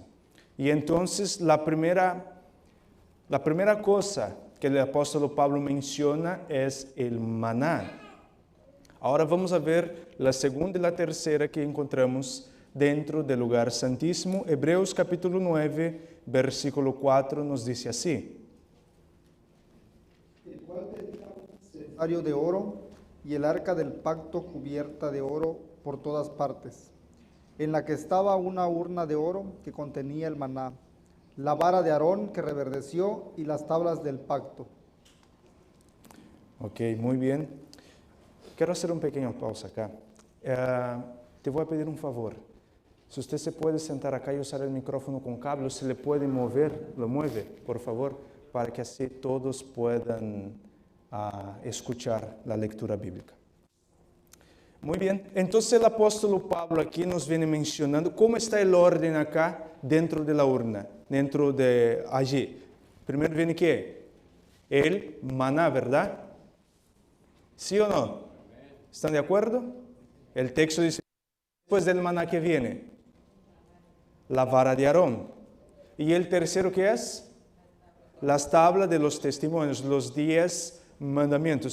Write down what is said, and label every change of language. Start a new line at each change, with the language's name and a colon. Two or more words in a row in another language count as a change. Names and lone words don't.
Portuguese: E então, a primeira coisa que o apóstolo Pablo menciona é o maná. Agora vamos a ver a segunda e a terceira que encontramos dentro do lugar santíssimo. Hebreus capítulo 9, versículo 4 nos diz assim:
Spanish: el cual tenía un cesario de oro y el arca del pacto cubierta de oro por todas partes, en la que estaba una urna de oro que contenía el maná, la vara de Aarón que reverdeció y las tablas del pacto. Ok, muy bien.
Portuguese: Quero fazer pequena pausa acá. Te vou pedir favor. Se você se pode sentar acá e usar o micrófono com cable, se le pode mover,
Spanish: lo mueve, por favor,
Portuguese: para que assim
Spanish: todos puedan escuchar
Portuguese: a leitura bíblica. Muito bem. Então, o apóstolo Pablo aqui nos vem mencionando como está o ordem acá dentro da urna, dentro de allí. Primeiro vem que
Spanish: el maná, ¿verdad? ¿Sí o no? ¿Están de acuerdo? El texto dice, después del maná que viene, la vara de Aarón. Y el tercero, ¿qué es? Las tablas de los testimonios, los 10 mandamientos.